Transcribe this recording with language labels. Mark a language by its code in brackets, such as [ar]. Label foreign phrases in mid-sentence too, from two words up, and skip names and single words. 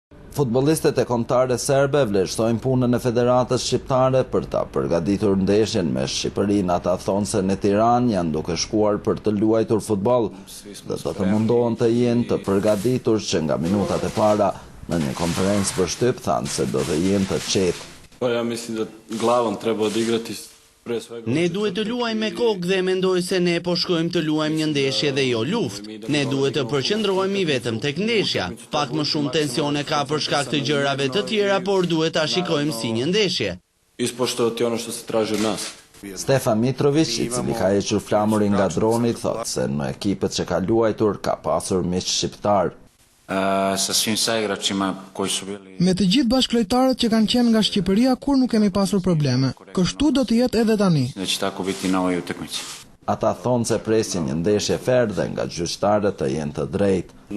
[sq] Futbollistët e kombëtare serbe vlerësojnë punën e Federatës Shqiptare për ta përgatitur ndeshjen me Shqipërinë. Ata thonë se në Tiranë janë duke shkuar për të luajtur futboll dhe do të mundohen të jenë të përgatitur që nga minutat e para. Në një konferencë për shtyp thanë se do të jenë të qetë. [sr] Ja mislim da glavom treba odigrati. [sq] Ne duhet të luajmë me kokë dhe mendoj se ne po shkojmë të luajmë një ndeshje dhe jo luftë. Ne duhet të përqendrohemi vetëm tek ndeshja. Pak më shumë tensione ka për shkak të gjërave të tjera, por duhet ta shikojmë si një ndeshje. [sr] Ispoštovati ono što se traži od nas. [sq] Stefan Mitrović, i cili ka hequr flamurin nga droni, thotë se në ekipet që ka luajtur ka pasur miq shqiptar. Me të gjithë bashkëlojtarët që kanë qenë nga Shqipëria kur nuk kemi pasur probleme. Kështu do të jetë edhe tani. Ata thonë se presin një ndeshje fair dhe nga gjyqtarët të jenë të drejtë.